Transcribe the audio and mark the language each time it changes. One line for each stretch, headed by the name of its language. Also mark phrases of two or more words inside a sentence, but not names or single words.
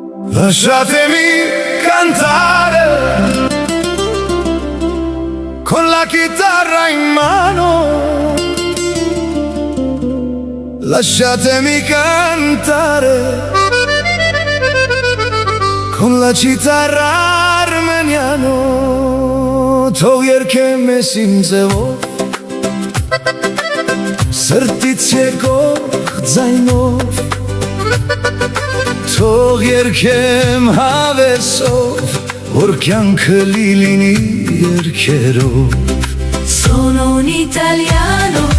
Italian: Lasciatemi cantare con la chitarra in mano. Lasciatemi cantare con la chitarra armeniano.
Armenian: Թող երգեմ ես իմ ձևով, սրտից եկող ձայնով, թող երգեմ հավեսով, որ կյանքը լինի երգերով.
Italian: Sono un italiano